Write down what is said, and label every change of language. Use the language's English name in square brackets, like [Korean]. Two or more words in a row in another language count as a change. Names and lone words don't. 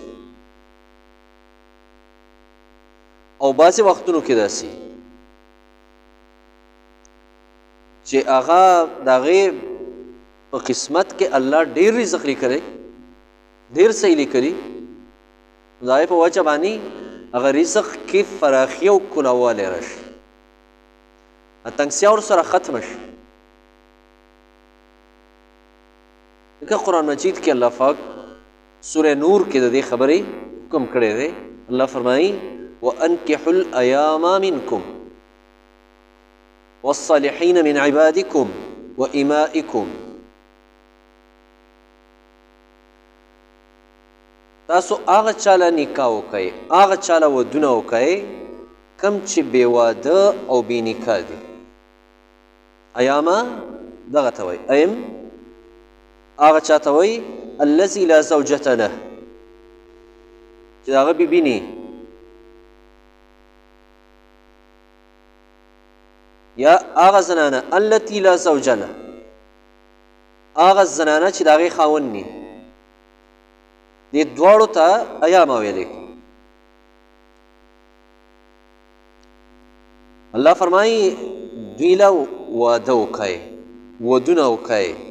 [Pashto] او بعضې وختونو کې داسې چې هغه د هغې په قسمت کې الله ډېر رزق لیکلی، ډېر صحیح لیکلي، د هغې په وجه باندې هغه رزق کې فراخي او کلاوالی راشي، تنګسیا ورسره ختمه شي. لکه قرآن مجید کې الله پاک سوره نور کې د دې خبرې حکم کړی دی. [Arabic] الله فرمایي وَأَنْكِحُوا الْأَيَامَ مِنْكُمْ وَالصَّالِحِينَ مِنْ عِبَادِكُمْ وَإِمَائِكُمْ. [Pashto] تاسو هغه چاله نکاح وکئ، هغه چاله ودونه وکئ کم چې بې واده او بې نکاح دي. ایامه دغه ته وایي، ایم هغه چا ته وایي [Arabic] الذي لا زوجة له، [Pashto] چې د هغه بیبي نه، یا هغه زنانه [Arabic] التي لا زوج له، [Pashto] هغه زنانه چې د هغې خاوند نه. دې دواړو ته ایامه ویلې. الله فرمایي دوی له واده وکئ، ودونه وکئ.